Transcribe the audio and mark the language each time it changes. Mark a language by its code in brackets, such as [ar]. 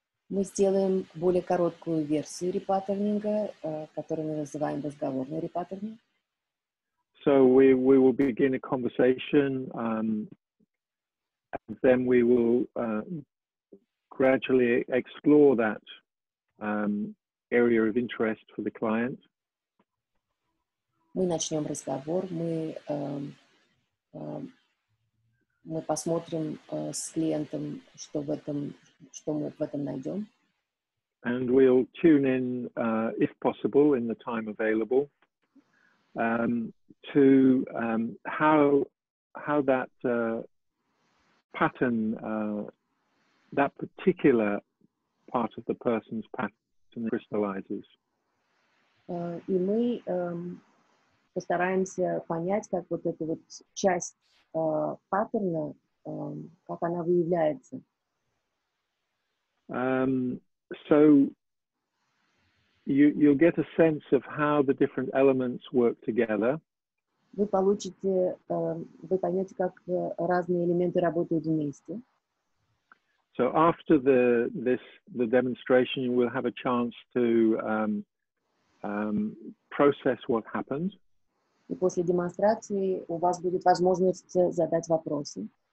[ru] Мы сделаем более короткую версию репаттернинга, которую мы называем разговорный репаттернинг. [en] So we will begin a conversation, and then we will gradually explore that area of interest for the client. [ru] Мы начнем разговор, мы посмотрим с клиентом, что мы в этом найдем. [en] And we'll tune in, if possible, in the time available, to how that pattern, that particular part of the person's pattern crystallizes. [ru] И мы постараемся понять, как вот эта вот часть паттерна, как она выявляется. [en] So you'll get a sense of how the different elements work together. [ru] Вы поймете, как разные элементы работают вместе. [en] So after the demonstration, you will have a chance to process what happened. [ru] И после демонстрации у вас будет возможность задать вопросы.